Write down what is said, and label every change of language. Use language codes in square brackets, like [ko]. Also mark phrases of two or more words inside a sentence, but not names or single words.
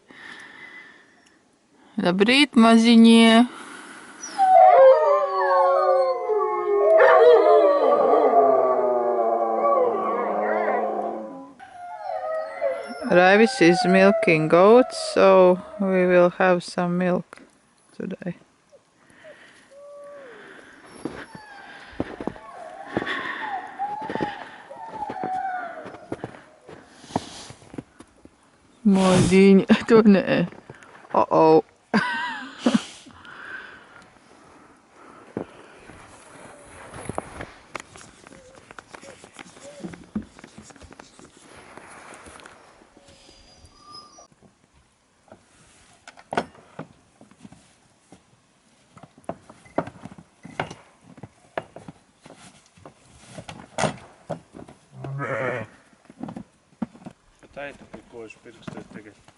[lv] Labrīt, maziņie! [en] Raivis is milking goats, so we will have some milk today. [lv] Modiņa, to nē. Uh-oh. Tā ir tā, kožu pirkstos tagad.